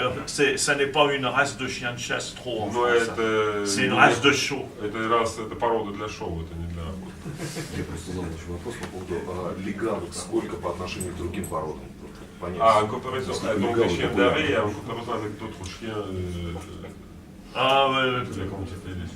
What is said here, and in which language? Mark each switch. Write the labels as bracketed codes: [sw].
[fr] Ça n'est pas une race de chien de chasse trop en [ru] Но [fr] France. [ru] это... [fr] C'est une race de show. [ru] Это порода для шоу, это не для... Я просто задал еще вопрос по поводу легавых, сколько по отношению к другим породам. Понять. [fr] En comparaison, donc les chiens d'arrêt, en comparaison avec d'autres chiens, comment tu fais